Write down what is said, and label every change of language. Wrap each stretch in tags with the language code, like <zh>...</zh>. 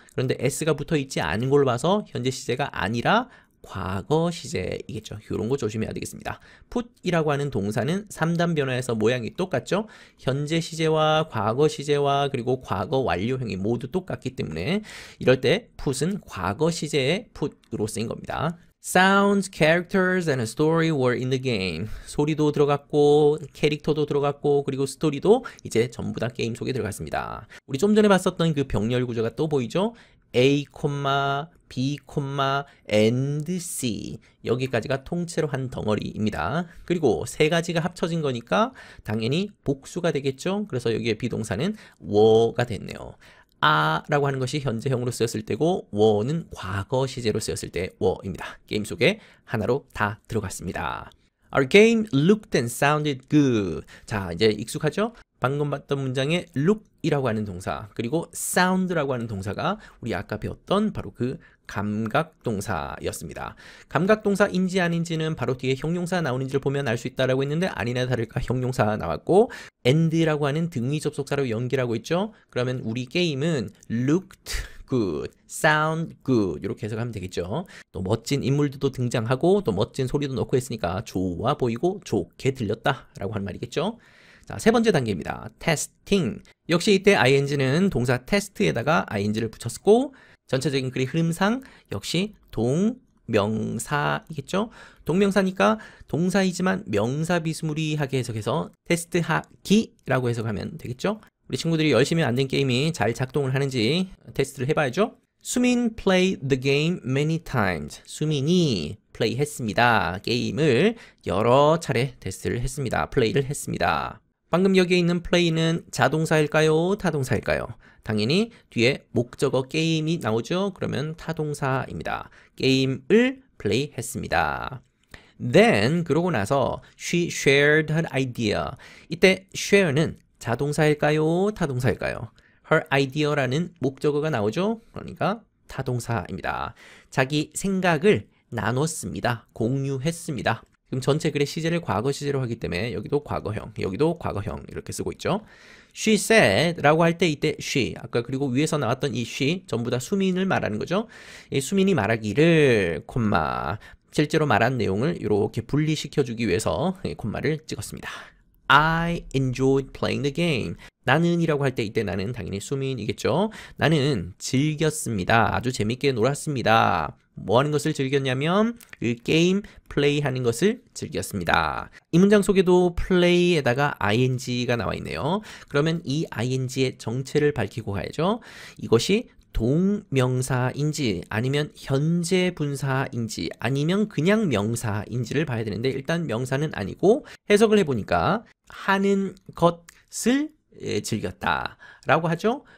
<ko>그런데 s가 붙어 있지 않은 걸로 봐서 현재 시제가 아니라 과거 시제이겠죠. 이런 거 조심해야 되겠습니다. put이라고 하는 동사는 3단 변화에서 모양이 똑같죠. 현재 시제와 과거 시제와 그리고 과거 완료형이 모두 똑같기 때문에 이럴 때 put은 과거 시제의 put으로 쓰인 겁니다.</ko> <en>Sounds, characters, and a story were in the game.</en> <ko>소리도 들어갔고 캐릭터도 들어갔고 그리고 스토리도 이제 전부 다 게임 속에 들어갔습니다. 우리 좀 전에 봤었던 그 병렬 구조가 또 보이죠? A, B, and C 여기까지가 통째로 한 덩어리입니다. 그리고 세 가지가 합쳐진 거니까 당연히 복수가 되겠죠. 그래서 여기에 비동사는 were가 됐네요. 아라고 하는 것이 현재형으로 쓰였을 때고 were는 과거 시제로 쓰였을 때 were입니다. 게임 속에 하나로 다 들어갔습니다.</ko> <en>Our game looked and sounded good.</en> <ko>자, 이제 익숙하죠? 방금 봤던 문장에 look이라고 하는 동사 그리고 sound라고 하는 동사가 우리 아까 배웠던 바로 그 감각동사였습니다. 감각동사인지 아닌지는 바로 뒤에 형용사 나오는지를 보면 알 수 있다라고 했는데 아니나 다를까 형용사 나왔고 and라고 하는 등위 접속사로 연결하고 있죠. 그러면 우리 게임은</ko> <en>looked good, sound good</en> <ko>이렇게 해석하면 되겠죠. 또 멋진 인물들도 등장하고 또 멋진 소리도 넣고 했으니까 좋아 보이고 좋게 들렸다라고 하는 말이겠죠. 자, 세 번째 단계입니다. testing. 역시 이때 ing는 동사 test에다가 ing를 붙였고 전체적인 글의 흐름상 역시 동명사이겠죠? 동명사니까 동사이지만 명사 비스무리하게 해석해서 테스트하기라고 해석하면 되겠죠? 우리 친구들이 열심히 만든 게임이 잘 작동을 하는지 테스트를 해봐야죠.</ko> <en>수민 played the game many times.</en> <ko>수민이 플레이했습니다. 게임을 여러 차례 테스트를 했습니다. 플레이를 했습니다. 방금 여기에 있는 play는 자동사일까요? 타동사일까요? 당연히 뒤에 목적어 게임이 나오죠? 그러면 타동사입니다. 게임을 플레이했습니다.</ko> <en>Then</en> <ko>그러고 나서</ko> <en>she shared her idea.</en> <ko>이때 share는 자동사일까요? 타동사일까요? her idea라는 목적어가 나오죠? 그러니까 타동사입니다. 자기 생각을 나눴습니다. 공유했습니다. 지금 전체 글의 시제를 과거 시제로 하기 때문에 여기도 과거형, 여기도 과거형 이렇게 쓰고 있죠.</ko> <en>She said</en> <ko>라고 할 때 이때 she, 아까 그리고 위에서 나왔던 이 she 전부 다 수민을 말하는 거죠. 이 수민이 말하기를 콤마 실제로 말한 내용을 이렇게 분리시켜 주기 위해서 콤마를 찍었습니다.</ko> <en>I enjoyed playing the game.</en> <ko>나는 이라고 할 때 이때 나는 당연히 수민이겠죠. 나는 즐겼습니다. 아주 재밌게 놀았습니다. 뭐 하는 것을 즐겼냐면 그 게임 플레이하는 것을 즐겼습니다. 이 문장 속에도 play에다가 ing가 나와 있네요. 그러면 이 ing의 정체를 밝히고 가야죠. 이것이 동명사인지 아니면 현재 분사인지 아니면 그냥 명사인지를 봐야 되는데 일단 명사는 아니고 해석을 해보니까 하는 것을 즐겼다 라고 하죠.</ko>